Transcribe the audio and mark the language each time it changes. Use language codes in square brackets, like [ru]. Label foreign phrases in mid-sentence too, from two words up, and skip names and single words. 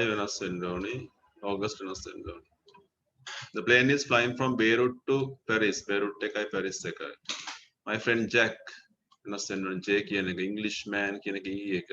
[si] වෙනස් වෙන්න ඕනේ ඕගස්ට් වෙනස් වෙන්න ඕනේ [en] the plane is flying from Beirut to Paris [si] Beirut එකයි Paris එකයි [en] my friend Jack [si] වෙනස් වෙන්න ඕනේ J කියන එක Englishman කියන එක E එක.